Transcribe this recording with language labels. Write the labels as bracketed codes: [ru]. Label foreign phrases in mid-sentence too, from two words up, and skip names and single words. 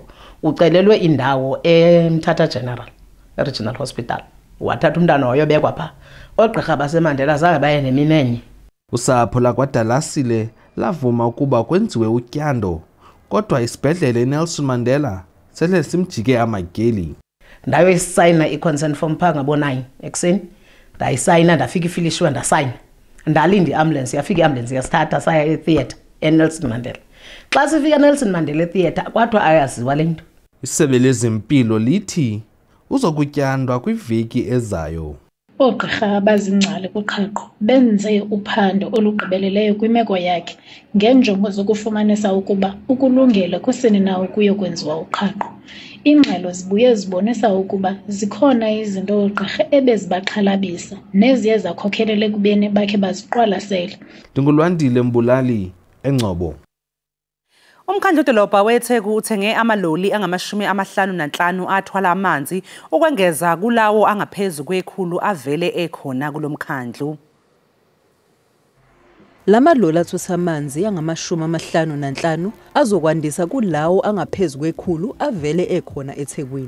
[xh] Ucelelwe indawo eMthatha Regional Hospital. Wathatha umntana wayobekwa pha. Oogqirha baseMandela zange baye neminenye. Usapho lakwaDalasile lavuma ukuba kwenziwe utyando, kodwa isibhedlele iNelson Mandela sele simjike amageli. Ndayo isayina i- [en] consent form [xh] pha ngabo-9 ekuseni. Ndayisayina ndafika ifilishiwe ndasayina. Ndalinda i-ambulance, yafika i-ambulance yasithatha saya e-theatre eNelson Mandela. Xa sifika eNelson Mandela e-theatre kwathiwa ayaziwa le nto. Isebe lezempilo lithi uzokutyandwa kwiveki ezayo. Oogqirha abazingcali kuqhaqho benze uphando olugqibeleleyo kwimeko yakhe ngenjongo zokufumanisa ukuba ukulungela kusini na ukuyokwenziwa uqhaqho. Ingxelo zibuye zibonisa ukuba zikhona izinto oogqirha ebezibaxhalabisa neziye zakhokhelela ekubeni bakhe baziqwalasele. Ndingulwandile Mbulali, eNgcobo. [zu] Umkhandlu udolobha weTheku uthenge amaloli angama-55 athwala amanzi ukwengeza kulawo angaphezu kwe100 avele ekhona kulomkhandlu. Lamaloli athutha amanzi angama-55 azokwandisa kulawo angaphezu kwe100 avele ekhona eThekwini.